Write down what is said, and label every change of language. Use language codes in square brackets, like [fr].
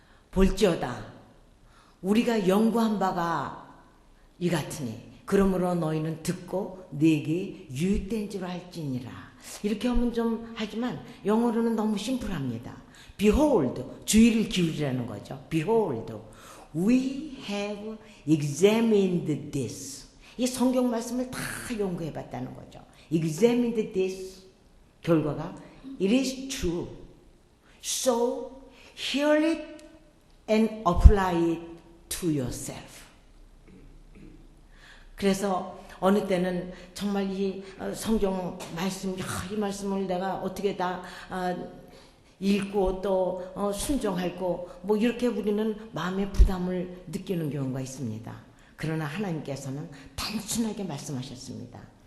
[ko] 볼지어다 우리가 연구한 바가 이 같으니 그러므로 너희는 듣고 내게 유익된 줄 알지니라. 이렇게 하면 좀 하지만 영어로는 너무 심플합니다. [en] Behold, [ko] 주의를 기울이라는 거죠. [en] Behold, we have examined this. [ko] 이 성경 말씀을 다 연구해 봤다는 거죠. [en] Examined this. [ko] 결과가 [en] it is true. So hear it and apply it to yourself. [ko] 그래서 어느 때는 정말 이 성경 말씀, 이 말씀을 내가 어떻게 다 읽고 또 순종하고 뭐 이렇게 우리는 마음의 부담을 느끼는 경우가 있습니다. 그러나 하나님께서는 단순하게 말씀하셨습니다.